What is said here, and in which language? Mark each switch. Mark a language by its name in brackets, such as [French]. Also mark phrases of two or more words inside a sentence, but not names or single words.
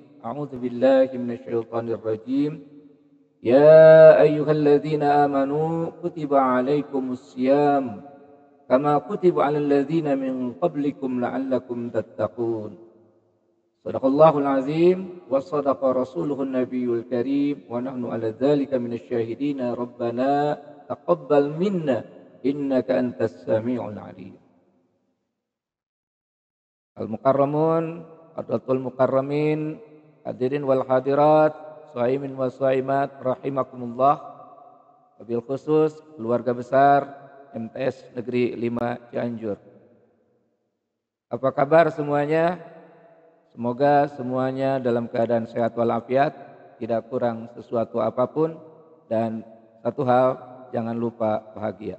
[Arabic] أعوذ بالله من الشيطان الرجيم. يا أيها الذين آمنوا كتب عليكم الصيام كما كتب على الذين من قبلكم لعلكم تتقون. صدق الله العظيم وصدق رسوله النبي الكريم ونحن على ذلك من الشاهدين ربنا تقبل منا إنك أنت السميع العليم. المكرمون، حضرة المكرمين، الحاضرين والحاضرات، الصائمين والصائمات رحمكم الله. وبالخصوص [Indonesian] keluarga besar MTS Negeri 5 Cianjur. Apa kabar semuanya? Semoga semuanya dalam keadaan sehat walafiat, tidak kurang sesuatu apapun, dan satu hal, jangan lupa bahagia.